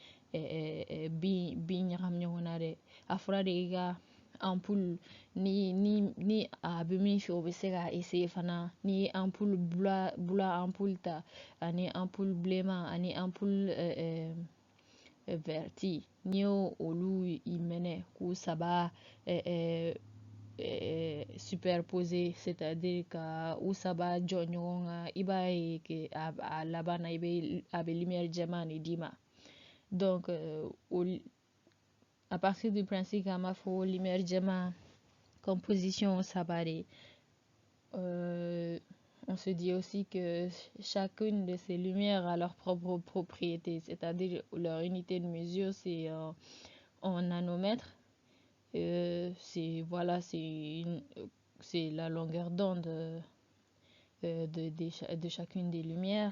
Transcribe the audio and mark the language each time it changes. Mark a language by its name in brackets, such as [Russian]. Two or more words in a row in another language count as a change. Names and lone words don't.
[Bambara] bin ɲagami ɲɔgɔn na dɛ a fɔra de k'i ka ampoule ni a bɛ min fɛ o bɛ se ka essayer fana n'i ye ampoule bula ampoule ta ani ampoule bilenman ani ampoule verti n'i y'o olu i minɛ k'u saba superposer [French] c'est-à-dire [Bambara] ka u saba jɔ ɲɔgɔn kan i b'a ye que a laban na a bɛ lumière jɛman de d'i ma donc [French] à partir du principe [Bambara] qu'an b'a fɔ lumière jɛman composition saba de [French] on se dit aussi que chacune de ces lumières a leur propre propriété, c'est-à-dire leur unité de mesure, c'est en nanomètres. C'est voilà, c'est la longueur d'onde de chacune des lumières.